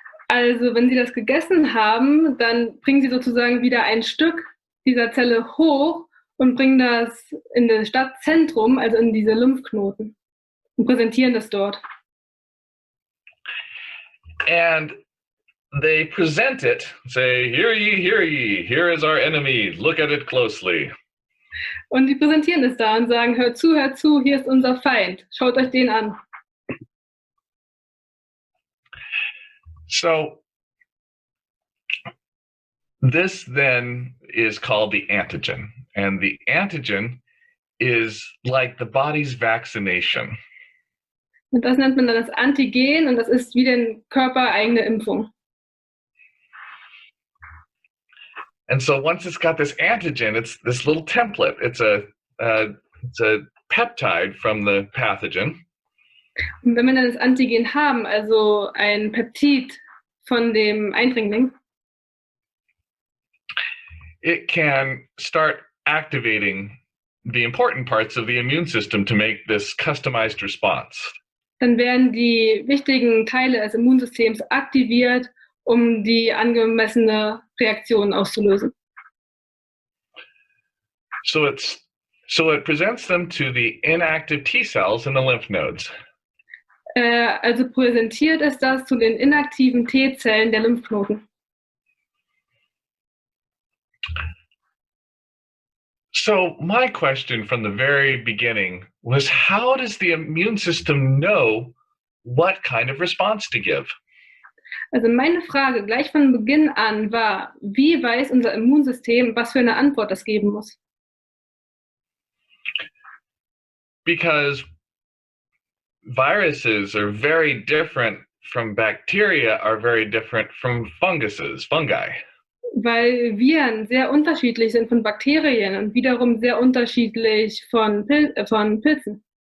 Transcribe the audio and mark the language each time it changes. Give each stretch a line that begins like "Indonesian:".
German: Also wenn sie das gegessen haben, dann bringen sie sozusagen wieder ein Stück dieser Zelle hoch und bringen das in das Stadtzentrum, also in diese Lymphknoten und präsentieren das dort.
English: And they present it, say, hear ye, here is our enemy, look at it closely.
German: Und die präsentieren es da und sagen, hört zu, hier ist unser Feind, schaut euch den an.
English: So this then is called the antigen. And the antigen is like the body's vaccination.
German: Und das nennt man dann das Antigen und das ist wie den Körper eigene Impfung.
English: And so once it's got this antigen, it's this little template. It's a peptide from the pathogen.
German: Und wenn wir dann das Antigen haben, also ein Peptid von dem Eindringling,
English: it can start activating the important parts of the immune system to make this customized response.
German: dann werden die wichtigen Teile des Immunsystems aktiviert, um die angemessene Reaktion auszulösen.
English: So it presents them to the inactive T cells in the lymph nodes.
German: Also präsentiert es das zu den inaktiven T-Zellen der Lymphknoten.
English: So my question from the very beginning was, how does the immune system know what kind of response to give?
German: Also meine Frage gleich von Beginn an war, wie weiß unser Immunsystem, was für eine Antwort es geben muss?
English: Because viruses are very different from bacteria, are very different from fungi.
German: Weil Viren sehr unterschiedlich sind von Bakterien und wiederum sehr unterschiedlich von Pilzen.